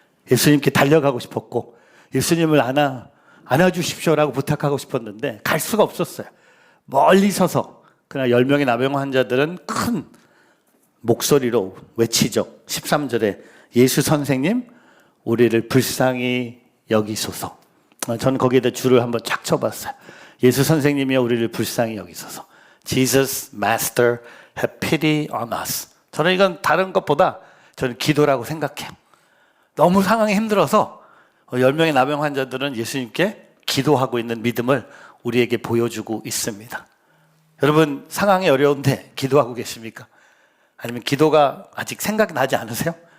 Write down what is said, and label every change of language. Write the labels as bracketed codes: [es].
[ko] 예수님께 달려가고 싶었고 예수님을 안아주십시오라고 부탁하고 싶었는데 갈 수가 없었어요. 멀리 서서. 그러나 10명의 나병 환자들은 큰 목소리로 외치죠. 13절에 예수 선생님, 우리를 불쌍히 여기소서. 저는 거기에다 줄을 한번 쫙 쳐봤어요. 예수 선생님이여, 우리를 불쌍히 여기소서. [en] Jesus, Master, have pity on us. [ko] 저는 이건 다른 것보다 저는 기도라고 생각해요. 너무 상황이 힘들어서 10명의 나병 환자들은 예수님께 기도하고 있는 믿음을 우리에게 보여주고 있습니다. 여러분, 상황이 어려운데 기도하고 계십니까? 아니면 기도가 아직 생각이 나지 않으세요?